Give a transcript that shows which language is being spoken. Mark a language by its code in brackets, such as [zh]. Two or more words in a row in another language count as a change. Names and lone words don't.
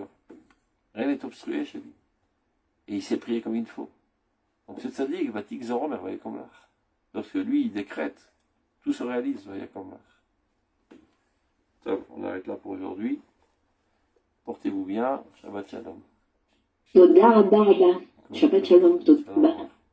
[fr] Rien n'est obstrué chez lui. Et il s'est prié comme il faut. Donc ce tzaddik va t'ixorer, mais comme l'art. Lorsque lui, il décrète, tout se réalise, comme l'art. On arrête là pour aujourd'hui. Portez-vous bien. [he] שבת שלום. תודה רבה רבה. שבת שלום, תודה רבה.